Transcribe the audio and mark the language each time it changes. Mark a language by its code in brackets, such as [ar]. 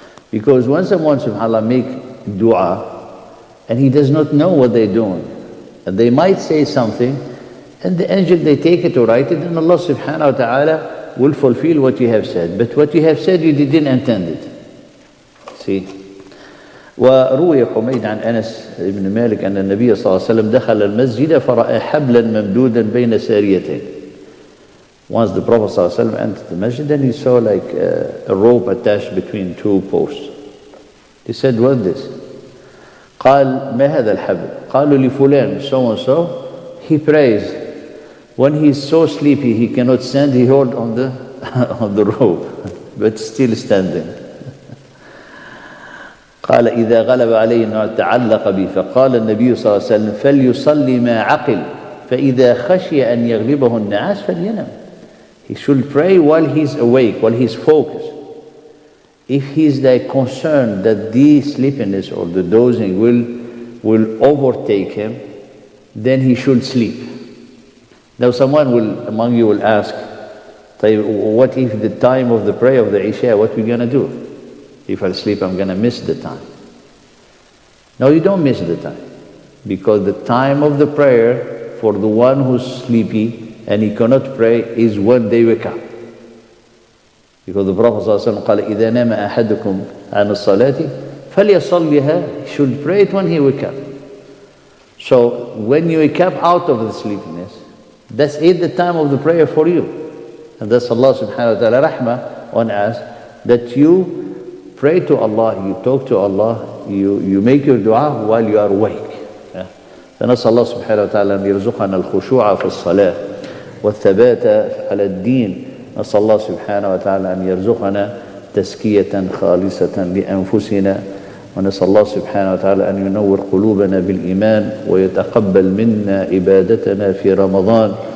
[en] Because when someone, subhanAllah, make dua, and he does not know what they're doing, and they might say something, and the angel, they take it to write it, and Allah subhanahu wa ta'ala will fulfill what you have said. But what you have said, you didn't intend it. See? [ar] وروي حميد عن أنس بن مالك أن النبي صلى الله عليه وسلم دخل المسجد فرأى حبلا ممدودا بين ساريتين. [en] Once the Prophet صلى الله عليه وسلم entered the masjid, and he saw like a rope attached between two posts. He said, "What's this?" [ar] قال ما هذا الحبل؟ قالوا لفلان [en] so and so. He prays. When he is so sleepy he cannot stand, he hold on the on the rope, but still standing. [ar] قال إذا غلب عليه أنه تعلق به فقال النبي صلى الله عليه وسلم فليصلي ما عقل فإذا خشي أن يغلبه النعاس فلينم. [en] He should pray while he's awake, while he's focused. If he's like concerned that the sleepiness or the dozing will overtake him, then he should sleep. Now someone among you will ask, what if the time of the prayer of the Isha, what are we going to do? If I sleep, I'm going to miss the time. No, you don't miss the time. Because the time of the prayer for the one who's sleepy and he cannot pray is when they wake up. Because the Prophet ﷺ [ar] قال إذا نام أحدكم عن الصلاة فليصليها. [en] He should pray it when he wake up. So when you wake up out of the sleepiness, that's it, the time of the prayer for you. And that's Allah subhanahu wa ta'ala rahmah on us, that you pray to Allah, you talk to Allah, you make your dua while you are awake. [ar] فنسأل الله سبحانه وتعالى أن يرزقنا الخشوع في الصلاة والثبات على الدين. نسأل الله سبحانه وتعالى أن يرزقنا تزكية خالصة لأنفسنا. ونسأل الله سبحانه وتعالى أن ينور قلوبنا بالإيمان ويتقبل منا عبادتنا في رمضان.